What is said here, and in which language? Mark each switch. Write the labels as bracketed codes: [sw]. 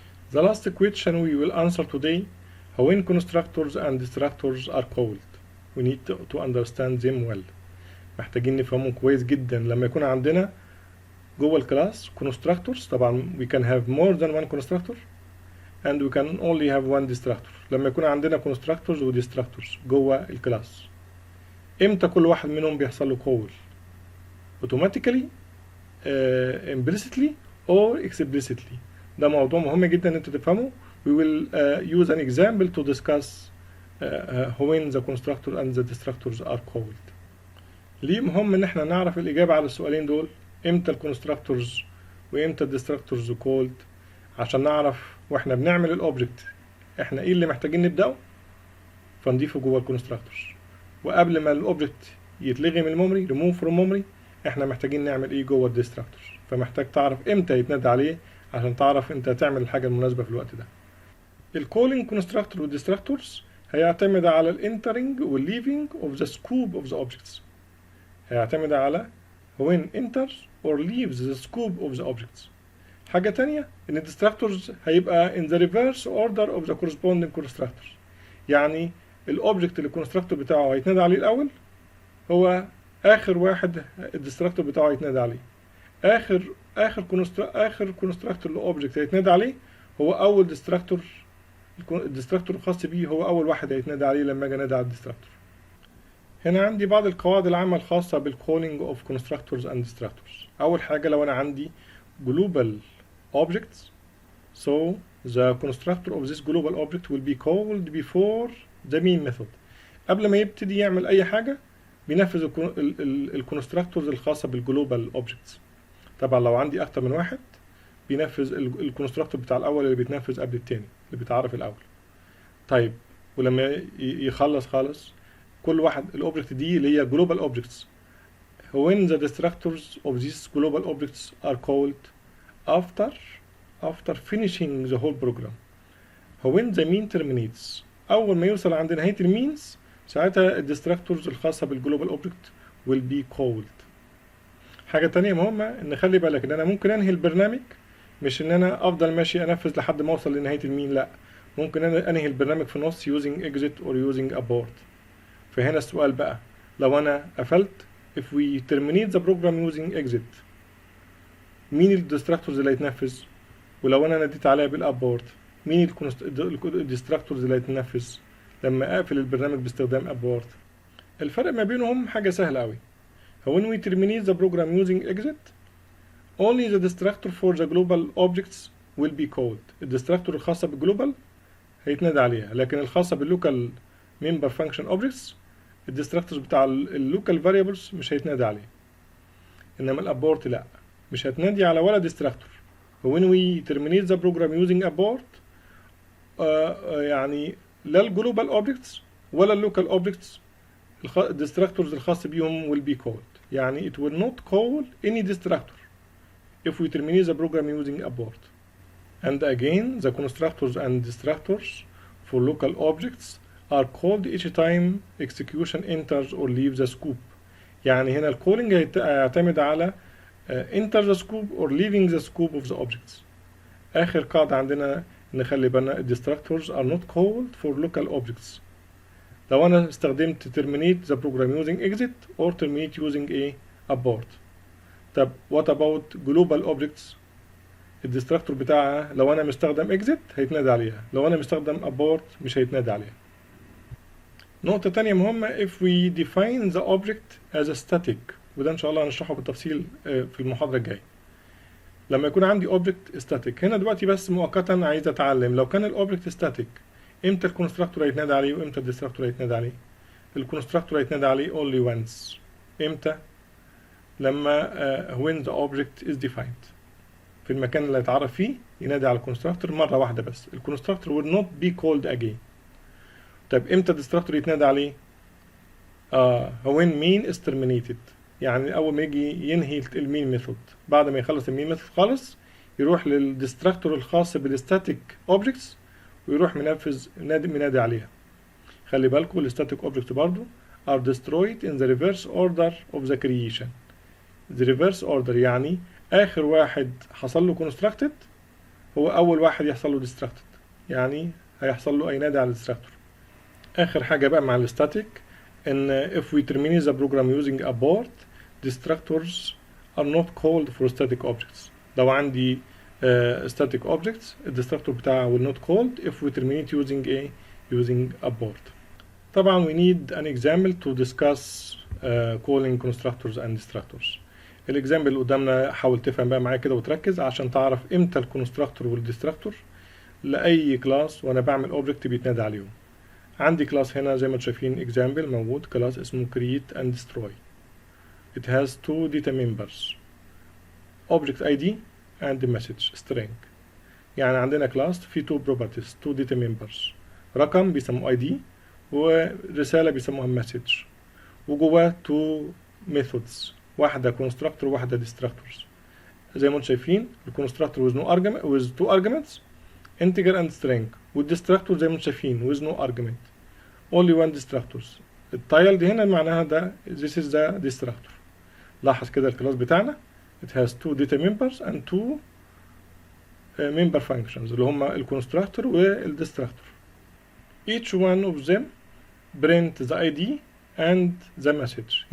[en] The last question we will answer today: when constructors and destructors are called, we need to understand them well. [ar] محتاجين نفهمهم كويس جدا. لما يكون عندنا جوه الكلاس constructors، طبعا [en] we can have more than one constructor and we can only have one destructor. [ar] لما يكون عندنا constructors و destructors جوه الكلاس، امتى كل واحد منهم بيحصل له call؟ [en] automatically, implicitly or explicitly. [ar] ده موضوع مهم جدا ان انتوا تفهموا. [en] We will use an example to discuss when the constructor and the destructors are called. [ar] ليه مهم ان احنا نعرف الاجابة على السؤالين دول؟ امتى الكونستراكتورز وامتى الديستراكتورز كولد، عشان نعرف واحنا بنعمل الاوبجكت احنا ايه اللي محتاجين نبدأه فنضيفه جوه الكونستراكتورز، وقبل ما الاوبجكت يتلغي من الميموري [en] remove from memory [ar] احنا محتاجين نعمل ايه جوه الديستراكتورز. فمحتاج تعرف امتى يتنادى عليه عشان تعرف انت هتعمل الحاجة المناسبة في الوقت ده. الكولينج كونستراكتور والديستراكتورز هيعتمد على الانترنج والليفينج اوف ذا سكوب اوف ذا اوبجكتس. هيعتمد على [en] when enters or leaves the scope of the objects. حاجة تانية ان الديستراكتورز هيبقى in the reverse order of the corresponding constructors. [ar] يعني الاوبجكت اللي الكونستراكتور بتاعه هيتنادى عليه الاول هو اخر واحد الديستراكتور بتاعه هيتنادى عليه. اخر كونستراكتور لاوبجكت هيتنادى عليه هو اول ديستراكتور. الديستراكتور الخاص بيه هو اول واحد هيتنادى عليه لما اجي انادى على الديستراكتور. هنا عندي بعض القواعد العامة الخاصة بال [en] calling of constructors and destructors. [ar] أول حاجة لو أنا عندي [en] global objects, so the constructor of this global object will be called before the main method. [ar] قبل ما يبتدي يعمل أي حاجة بينفذ الكونستراكتورز الخاصة بالجلوبال objects. طبعا لو عندي أكتر من واحد بينفذ الكونستراكتور بتاع الأول اللي بيتنفذ قبل التاني اللي بيتعرف الأول. طيب ولما يخلص خالص كل واحد الاوبجكت دي اللي هي [en] global objects when the destructors of these global objects are called after finishing the whole program. when the mean terminates، [ar] اول ما يوصل عند نهاية المينز ساعتها الديستراكتورز الخاصة بالجلوبال اوبجكت [en] will be called. [ar] حاجة تانية مهمة ان خلي بالك ان انا ممكن انهي البرنامج، مش ان انا افضل ماشي انفذ لحد ما اوصل لنهاية المين، لا، ممكن انا انهي البرنامج في النص [en] using exit or using abort. [ar] فهنا السؤال بقى لو انا قفلت [en] if we terminate the program using exit [ar] مين الديستراكتورز اللي هيتنفذ؟ ولو انا ناديت عليها بالابورت مين الديستراكتورز اللي هيتنفذ لما اقفل البرنامج باستخدام abort؟ الفرق ما بينهم حاجة سهلة قوي. [en] when we terminate the program using exit only the destructor for the global objects will be called. [ar] الديستراكتور الخاصة بالجلوبال هيتنادى عليها، لكن الخاصة باللوكال member function objects الديستراكتورز بتاع اللوكال فاريبلز مش هيتنادى عليه. انما الابورت لا، مش هتنادي على ولا ديستراكتور. [en] when we terminate the program using abort [ar] يعني لا الجلوبال اوبجكتس ولا اللوكال اوبجكتس الديستراكتورز الخاص بيهم [en] will be called. يعني it will not call any destructor if we terminate the program using abort. And again the constructors and destructors for local objects are called each time execution enters or leaves the scope. [ar] يعني هنا الكولينج هيعتمد على [en] enter the scope or leaving the scope of the objects. [ar] آخر قاعدة عندنا نخلي بالنا [en] destructors are not called for local objects. [ar] لو أنا استخدمت [en] terminate the program using exit or terminate using a abort. [ar] طب [en] what about global objects؟ [ar] الديستراكتور بتاعها لو أنا مستخدم exit هيتنادى عليها، لو أنا مستخدم abort مش هيتنادى عليها. نقطة تانية مهمة [en] if we define the object as a static، [ar] وده إن شاء الله هنشرحه بالتفصيل في المحاضرة الجاية. لما يكون عندي object static هنا دلوقتي بس مؤقتا عايز أتعلم لو كان الأوبجكت static إمتى الكونستراكتور هيتنادى عليه وإمتى الديستراكتور هيتنادى عليه. الكونستراكتور هيتنادى عليه [en] only once. [ar] إمتى؟ لما [en] when the object is defined [ar] في المكان اللي هيتعرف فيه ينادي على الكونستراكتور مرة واحدة بس. [en] الكونستراكتور will not be called again. [ar] طب امتى الديستراكتور يتنادى عليه؟ [en] when main is terminated، [ar] يعني اول ما يجي ينهي المين ميثود بعد ما يخلص المين ميثود خالص يروح للديستراكتور الخاص بالستاتيك اوبجكتس ويروح منادي عليها. خلي بالكم الستاتيك اوبجكت برضو [en] are destroyed in the reverse order of the creation. the reverse order [ar] يعني آخر واحد حصل له constructed هو أول واحد يحصل له destructed، يعني هيحصل له ينادي على الديستراكتور. آخر حاجة بقى مع الستاتيك إن [en] if we terminate the program using abort destructors are not called for static objects. [ar] لو عندي static objects الديستراكتور بتاعه [en] will not called if we terminate using abort. طبعا we need an example to discuss calling constructors and destructors. [ar] الاكزامبل اللي قدامنا حاول تفهم بقى معايا كده وتركز عشان تعرف امتى الكونستراكتور والديستراكتور لاي كلاس وانا بعمل اوبجكت بيتنادى عليهم. عندي كلاس هنا زي ما انتم شايفين اكزامبل موجود، كلاس اسمه create and destroy. [en] it has two data members object id and message string. [ar] يعني عندنا كلاس فيه two properties two data members، رقم بيسموه id ورسالة بيسموها message، وجواه two methods واحدة constructor وواحدة destructors. زي ما انتم شايفين الكونستراكتور [en] with no argument with two arguments integer and string، [ar] والديستراكتور زي ما انتم شايفين [en] with no argument only one destructors. [ar] التايل دي هنا معناها ده [en] this is the destructor. [ar] لاحظ كده الكلاس بتاعنا [en] it has two data members and two member functions [ar] اللي هما الكونستراكتور والديستراكتور. [en] each one of them print the ID and the message.